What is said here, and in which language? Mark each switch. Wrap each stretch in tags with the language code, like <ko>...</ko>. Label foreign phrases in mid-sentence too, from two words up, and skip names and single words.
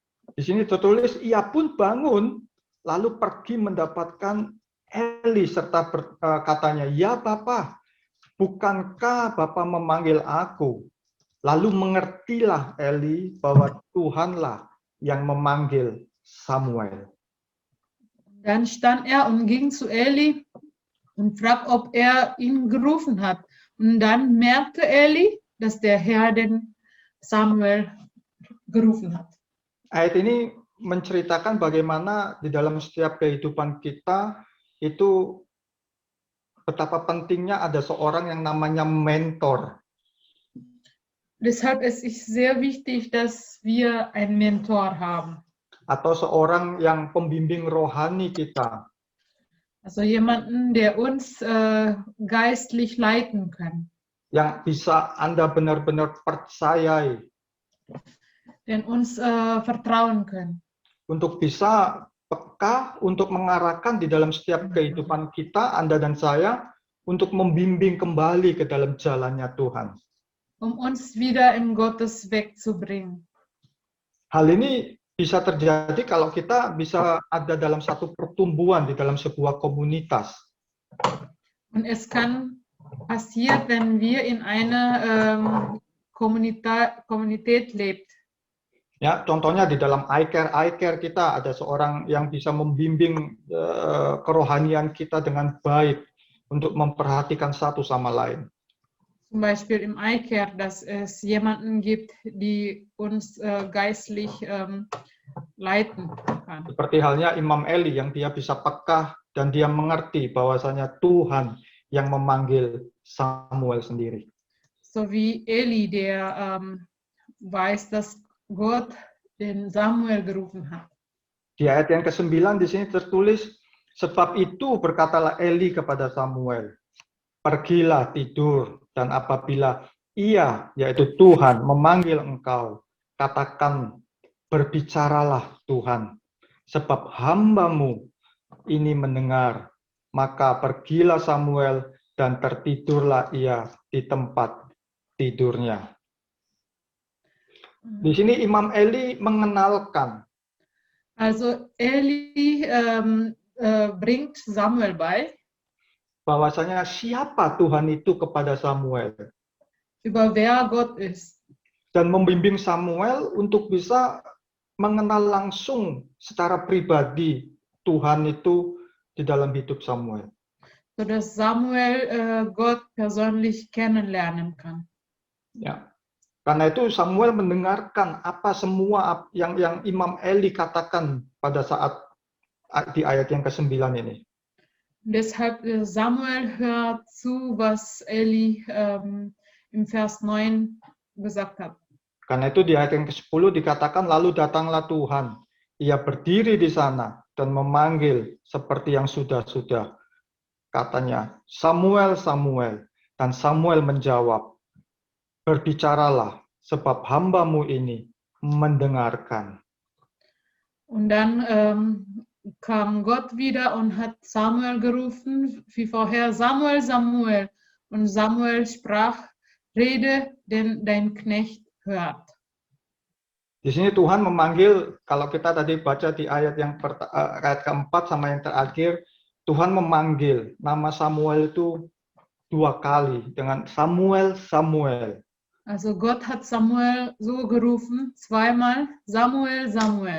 <id>Di sini tertulis, ia pun bangun, lalu pergi mendapatkan Eli serta katanya, "Ya Bapa, bukankah Bapa memanggil aku?" Lalu mengertilah Eli bahwa Tuhanlah yang memanggil Samuel.</id> <de>Dann stand er und ging zu Eli und fragte, ob er ihn gerufen hat. Und dann merkte Eli, dass der Herr den Samuel gerufen hat.</de> <id>Ayat ini menceritakan bagaimana di dalam setiap kehidupan kita itu betapa pentingnya ada seorang yang namanya mentor.</id> <de>Deshalb ist es sehr wichtig, dass wir einen Mentor haben.</de> <id>Atau seorang yang pembimbing rohani kita.</id> <de>Also jemanden, der uns geistlich leiten kann.</de> <id>Yang bisa Anda benar-benar percayai.</id> <de>Den uns vertrauen kann.</de> <id>Untuk bisa peka, untuk mengarahkan di dalam setiap kehidupan kita, Anda dan saya, untuk membimbing kembali ke dalam jalannya Tuhan.</id> <de>Uns wieder in Gottes Weg zu bringen.</de> <id>Hal ini bisa terjadi kalau kita bisa ada dalam satu pertumbuhan di dalam sebuah komunitas.</id> <de>Und es kann passieren, wenn wir in einer Kommunität lebt.</de> <id>Ya, contohnya di dalam iCare kita ada seorang yang bisa membimbing kerohanian kita dengan baik untuk memperhatikan satu sama lain.</id> <de>Zum Beispiel im iCare, dass es jemanden gibt, die uns geistlich leiten kann.</de> <id>Seperti halnya Imam Eli yang dia bisa peka dan dia mengerti bahwasanya Tuhan yang memanggil Samuel sendiri.</id> <de>So wie Eli, der weiß, dass Gott den Samuel gerufen hat.</de> <id>Di ayat yang ke-9 di sini tertulis, sebab itu berkatalah Eli kepada Samuel, pergilah tidur, dan apabila ia, yaitu Tuhan, memanggil engkau, katakan, berbicaralah Tuhan, sebab hambamu ini mendengar. Maka pergilah Samuel dan tertidurlah ia di tempat tidurnya. Di sini Imam Eli mengenalkan.</id> <de>Also Eli bringt Samuel bei.</de> <id>Bahwasanya siapa Tuhan itu kepada Samuel.</id> <de>Über wer Gott ist.</de> <id>Dan membimbing Samuel untuk bisa mengenal langsung secara pribadi Tuhan itu di dalam hidup Samuel.</id> <de>Sodass Samuel Gott persönlich kennenlernen kann.</de> <id>Ya. Karena itu Samuel mendengarkan apa semua yang Imam Eli katakan pada saat di ayat yang ke-9 ini.</id> <de>Deshalb Samuel hört zu, was Eli im Vers 9 gesagt hat.</de> <id>Karena itu di ayat yang ke-10 dikatakan, lalu datanglah Tuhan. Ia berdiri di sana dan memanggil seperti yang sudah-sudah. Katanya, Samuel, Samuel. Dan Samuel menjawab, berbicaralah, sebab hambamu ini mendengarkan.</id> <de>Und dann kam Gott wieder und hat Samuel gerufen, wie vorher, Samuel, Samuel. Und Samuel sprach, rede, denn dein Knecht hört.</de> <id>Di sini Tuhan memanggil, kalau kita tadi baca di ayat ayat keempat sama yang terakhir, Tuhan memanggil nama Samuel itu 2 kali dengan Samuel, Samuel.</id> <de>Also Gott hat Samuel so gerufen, zweimal, Samuel, Samuel.</de>